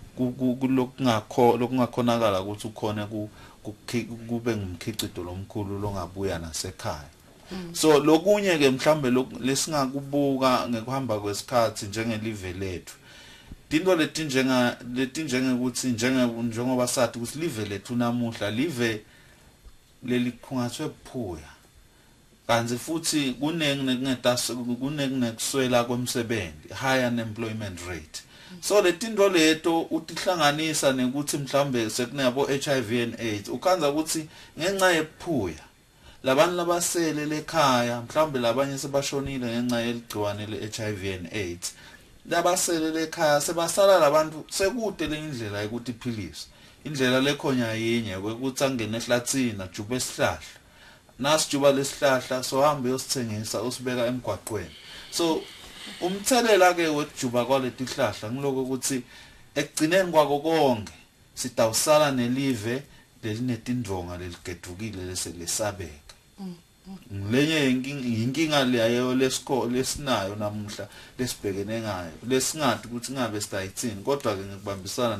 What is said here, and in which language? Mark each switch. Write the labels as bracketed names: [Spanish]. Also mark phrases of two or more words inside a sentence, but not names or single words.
[Swati] lokungakhonakala ukuthi ukhona kube ngumkhicido lomkhulu longabuya nasekhaya so lokunye ke mhlambe lesingakubuka ngekuhamba kwesikhathi njengelive lethu into letinjengekuthi njengoba sathi ukuthi live lethu namuhla live lelikhungathwe buphuya kanzi futhi kunekuswela kwemsebenzi [English] high unemployment rate [Swati] so letinto leto utihlanganisa nekuthi mhlambe sekunabo [English] HIV and AIDS [Swati] ukhanza ukuthi ngenxa yephuya labantu labasele lekhaya mhlawumbe labanye sebashonile ngenxa yeligciwane le- [English] HIV and AIDS [Swati] labasele lekhaya sebasala labantu sekude le indlela yokuthi iphilise indlela lekhonya yinye ukuthi angene ehlathini ajuba esihlahla nasijuba lesihlahla sohambe uyosithengisa usibeka emgwaqweni so umthelela ke wekujuba kwaleti hlahla ngiloko ukuthi ekugcineni kwako konke sitawusala nelive lelinetindonga leligedukile leselesabeka ngilenye inkinga leyo lesinayo namuhla lesibhekene ngayo lesingathi ukuthi ngabe sitayithini kodwa ke ngikubambisana